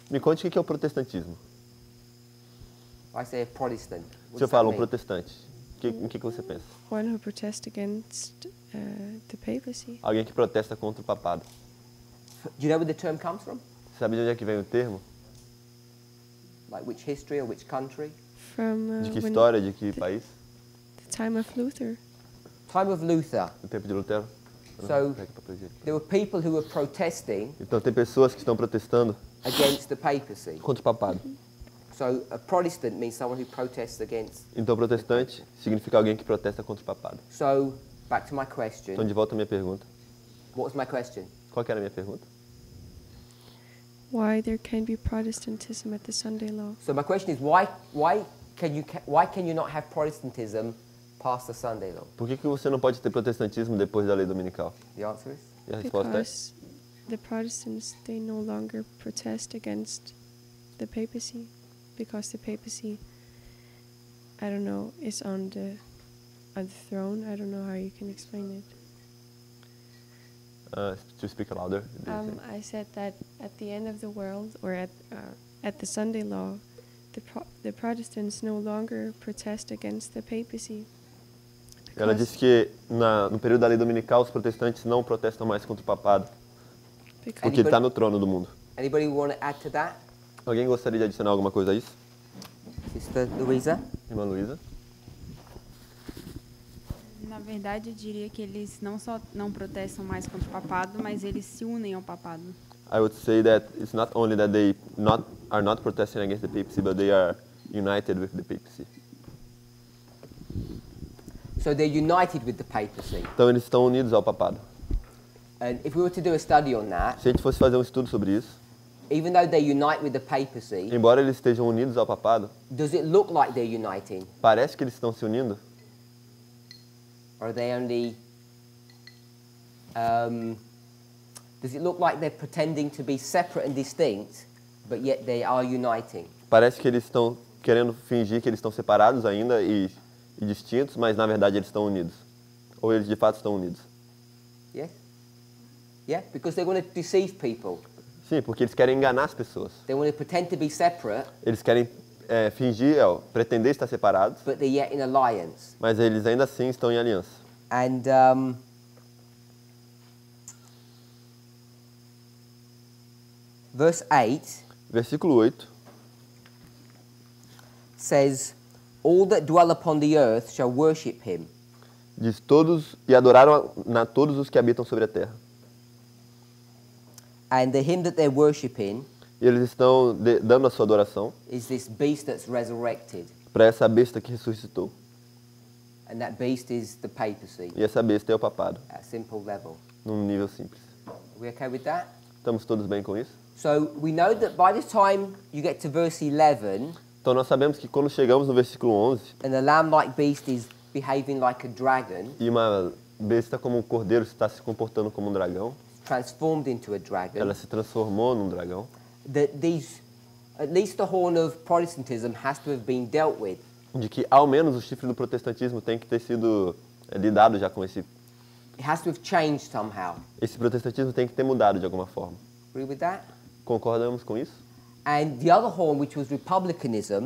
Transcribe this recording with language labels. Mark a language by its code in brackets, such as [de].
[pt] Me conte o que é o protestantismo. [en] I say a Protestant. What [pt] Se eu [en] does that [pt] falo um [en] mean? [pt] protestante, em que você pensa? [en] One who protests against the papacy. [pt] Alguém que protesta contra o papado. [en] Do you know where the term comes from? [pt] Sabe de onde é que vem o termo? [en] Like which history or which country? From [pt] De que [en] when [pt] história, de que país? [en] the time of Luther. Time of Luther. [pt] No tempo de Lutero? [en] So- [pt] Pega papel higiênico. [en] There were people who were protesting [pt] Então tem pessoas que estão protestando [en] against the papacy. [pt] contra o papado. [en] So a Protestant means someone who protests against. [pt] Então protestante significa alguém que protesta contra o papado. [en] So back to my [pt] Então [en] question. [pt] de volta à minha pergunta. [en] What was my question? [pt] Qual que era a minha pergunta? [en] Why there can be Protestantism at the Sunday law. So my question is why can you not have Protestantism past the Sunday law? [pt] Por que você não pode ter protestantismo depois da lei dominical? [en] The answer is [pt] E a resposta é? [en] Because the Protestants, they no longer protest against the papacy. Because the papacy, I don't know, is on the throne. I don't know how you can explain it. To speak louder. I said that at the end of the world, or at the Sunday law, the Protestants no longer protest against the papacy. [pt] Ela disse que no período da lei dominical os protestantes não protestam mais contra o papado, porque ele está no trono do mundo. [en] Anybody want to add to that? [pt] Alguém gostaria de adicionar alguma coisa a isso? [en] Sister Louisa? [pt] Irmã Luísa? Na verdade, eu diria que eles não só não protestam mais contra o papado, mas eles se unem ao papado. [en] I would say that it's not only that they are not protesting against the papacy, but they are united with the papacy. So they're united with the papacy. [pt] Então eles estão unidos ao papado. [en] And if we were to do a study on that, [pt] Se a gente fosse fazer um estudo sobre isso, [en] even though they unite with the papacy, [pt] embora eles estejam unidos ao papado, [en] does it look like they're uniting? [pt] parece que eles estão se unindo? [en] Or are they only... does it look like they're pretending to be separate and distinct, but yet they are uniting? [pt] Parece que eles estão querendo fingir que eles estão separados ainda e distintos, mas na verdade eles estão unidos. Ou eles de fato estão unidos. [en] Yes? Yeah, because they want to deceive people. [pt] Sim, porque eles querem enganar as pessoas. [en] They want to pretend to be separate, [pt] Eles querem fingir, pretender estar separados, [en] but they're yet in alliance. [pt] mas eles ainda assim estão em aliança. [en] And verse 8 [pt] Versículo 8 [en] says, "All that dwell upon the earth shall worship him." [pt] diz: todos e adoraram todos os que habitam sobre a terra. [en] And the him that they're worshiping [pt] E eles estão dando a sua adoração [en] is this beast that's resurrected. [pt] para essa besta que ressuscitou. [en] And that beast is the papacy [pt] E essa besta é o papado, [en] at a simple level. [pt] num nível simples. [en] Are we okay with that? [pt] Estamos todos bem com isso? [en] So we know that by the time you get to verse 11, [pt] Então nós sabemos que quando chegamos no versículo 11, [en] and the lamb-like beast is behaving like a dragon, [pt] e uma besta como um cordeiro está se comportando como um dragão, [en] transformed into a dragon, [pt] ela se transformou num dragão, [en] that at least the horn of Protestantism has to have been dealt with. [pt] de que ao menos o chifre do protestantismo tem que ter sido lidado já com [en] It has to have changed somehow. [pt] esse protestantismo tem que ter mudado de alguma forma. [en] Agree with that? [pt] Concordamos com isso? [en] And the other horn, which was republicanism,